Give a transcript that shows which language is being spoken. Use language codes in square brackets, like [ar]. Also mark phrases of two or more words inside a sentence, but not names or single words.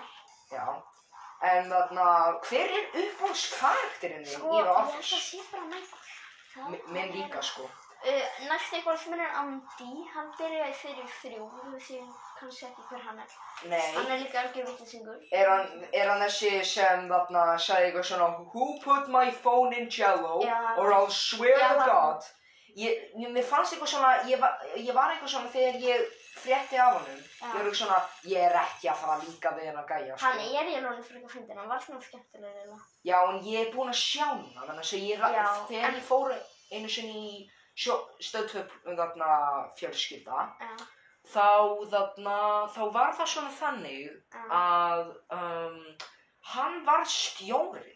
[is] Já. En hver uppáhaldskarakterinn þinn í The Office? Sko, ég held að sé bara Michael. Minn líka, sko. Næst eitthvað sem Andy, hann byrjaði í seríu 3, þú veist kannski ekki hver hann Nei. Hann líka algjör vitleysingur. Er hann þessi sem sagði eitthvað svona [en] Who put my phone in jello or I'll swear to God? [is] Mér fannst eitthvað svona, ég var eitthvað svona þegar ég frétti af honum. Ég var eitthvað svona, ég er ekki að fara líka við hann að gæja. Sko. Hann í alveg frekar fyndinn, hann var svona skemmtilegur. Já, en ég er búinn að sjá hann, þannig að þegar ég fór einu sinni í Stöð 2 fjölskylda, þá var það svona þannig að hann var stjórinn.